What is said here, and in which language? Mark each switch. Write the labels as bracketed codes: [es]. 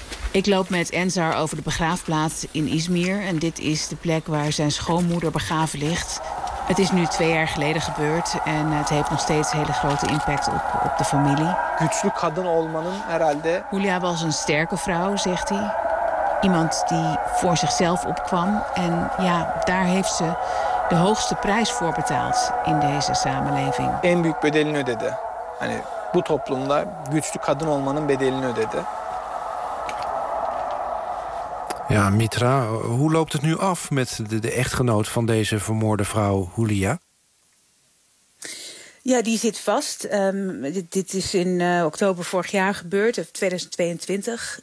[nl] Ik loop met Ensar over de begraafplaats in Izmir. En dit is de plek waar zijn schoonmoeder begraven ligt. Het is nu 2 jaar geleden gebeurd en het heeft nog steeds hele grote impact op de familie. [tr] Güçlü kadın olmanın herhalde. [nl] Hülya was een sterke vrouw, zegt hij. Iemand die voor zichzelf opkwam. En ja, daar heeft ze de hoogste prijs voor betaald in deze samenleving. [tr] En büyük bedelini ödedi. Hani bu toplumda güçlü kadın olmanın bedelini ödedi. [nl] Ja, Mitra, hoe loopt het nu af met de echtgenoot van deze vermoorde vrouw, Hülya? Ja, die zit vast. Dit is in oktober vorig jaar gebeurd, 2022.